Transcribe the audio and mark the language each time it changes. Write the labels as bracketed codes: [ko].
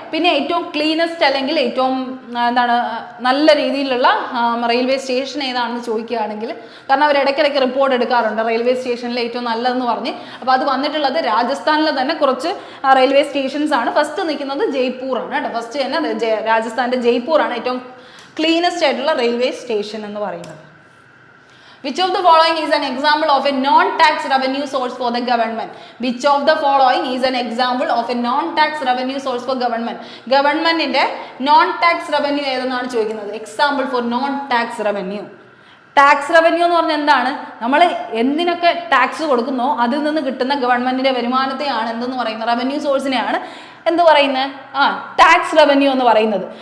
[ml] പിന്നെ ഏറ്റവും ക്ലീനസ്റ്റ് അല്ലെങ്കിൽ ഏറ്റവും നല്ല രീതിയിലുള്ള റെയിൽവേ സ്റ്റേഷൻ ഏതാണെന്ന് ചോദിക്കുകയാണെങ്കിൽ, കാരണം അവർ ഇടയ്ക്കിടയ്ക്ക് റിപ്പോർട്ട് എടുക്കാറുണ്ട് റെയിൽവേ സ്റ്റേഷനിൽ ഏറ്റവും നല്ലതെന്ന് പറഞ്ഞ്. അപ്പോൾ അത് വന്നിട്ടുള്ളത് രാജസ്ഥാനിലെ തന്നെ കുറച്ച് റെയിൽവേ സ്റ്റേഷൻസ് ആണ്. ഫസ്റ്റ് നിൽക്കുന്നത് ജയ്പൂർ ആണ് കേട്ടോ. ഫസ്റ്റ് തന്നെ രാജസ്ഥാൻ്റെ ജയ്പൂർ ആണ് ഏറ്റവും ക്ലീനസ്റ്റ് ആയിട്ടുള്ള റെയിൽവേ സ്റ്റേഷൻ എന്ന് പറയുന്നത്. [en] Which of the following is an example of a non-tax revenue source for the government? Which of the following is an example of a non-tax revenue source for government? [ml] ഗവൺമെന്റിന്റെ non-tax revenue ഏതെന്നാണ് ചോദിക്കുന്നത്. Example for non-tax revenue. Tax revenue എന്ന് പറഞ്ഞാൽ എന്താണ്? നമ്മൾ എന്തിനൊക്കെ tax കൊടുക്കുന്നോ അതിൽ നിന്ന് കിട്ടുന്ന ഗവൺമെന്റിന്റെ വരുമാനത്തെയാണ് എന്തെന്ന് പറയുന്നത്, റവന്യൂ സോഴ്സിനെയാണ് എന്ത് പറയുന്നത്, ടാക്സ് റവന്യൂ എന്ന് പറയുന്നത്.